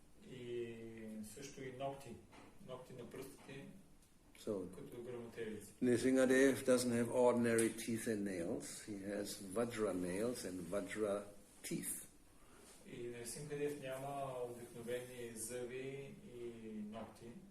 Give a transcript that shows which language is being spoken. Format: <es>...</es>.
<bg>И също и ногти на пръстите.</bg> <en>So</en> <bg>като грамотевици.</bg> <en>Nrsimhadev doesn't have ordinary teeth and nails. He has vajra nails and vajra teeth.</en> <bg>И Нрсимхадев няма обикновени зъби и ногти.</bg>